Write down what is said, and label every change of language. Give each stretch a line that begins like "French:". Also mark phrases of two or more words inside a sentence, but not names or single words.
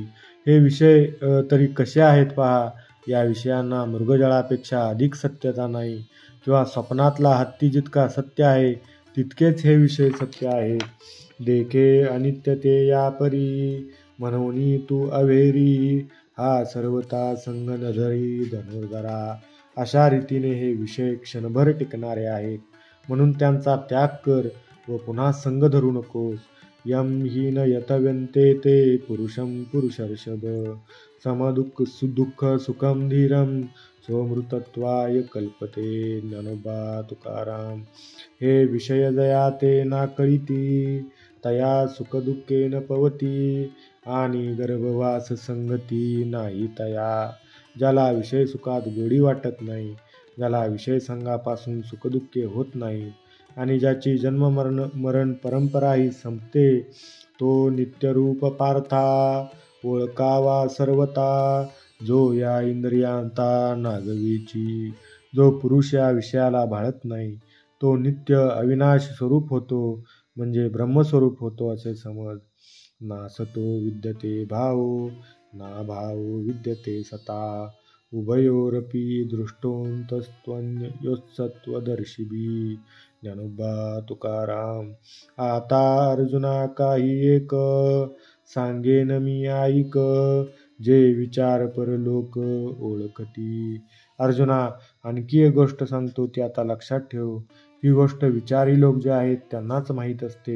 Marathi: हे विषय तरी कसे आहेत पहा. या विषयांना मृगजळापेक्षा अधिक सत्यता नाही, किंवा स्वप्नातला हत्ती जितका सत्य आहे तितकेच हे विषय सत्य आहेत. देखे अनित्य ते या परी, म्हणून तू अवेरी, हा सर्वता संग न धरी धनुर्धरा. अशा रीतीने हे विषय क्षणभर टिकणारे आहेत, म्हणून त्यांचा त्याग कर व पुन्हा संग धरू नकोस.
Sanskrit: यम हि न यतव्यन्ते ते पुरुषम पुरुषर्षभ, समदुःख दुःख सुखम धीरम, सोमृतत्वाय कल्पते ज्ञानोबा तुकाराम.
Marathi: हे विषय जया ते ना कळीती, तया सुखदुःखे न पवती, आणि गर्भवास संगती नाही तया. ज्याला विषय सुखात गोडी वाटत नाही, ज्याला विषय संगापासून सुखदुःखे होत नाही, आणि ज्याची जन्म मरण परंपरा ही संपते, तो नित्यरूप पार्था ओळखावा सर्वता, जो या इंद्रियांता नागवीची. जो पुरुष या विषयाला भाळत नाही तो नित्य अविनाश स्वरूप होतो, म्हणजे ब्रह्मस्वरूप होतो असे समज.
Sanskrit: नासतो विद्यते भावो ना भावो विद्यते सता, उभयोरपि दृष्टोऽन्तस्त्वन्योत्सत्वदर्शिभिः ज्ञानोबा तुकाराम.
Marathi: आता अर्जुना काही एक सांगेन मी ऐक, जे विचार परलोक ओळखती. अर्जुना, आणखी एक गोष्ट सांगतो ती आता लक्षात ठेव. ही गोष्ट विचारी लोक जे आहेत त्यांनाच माहीत असते.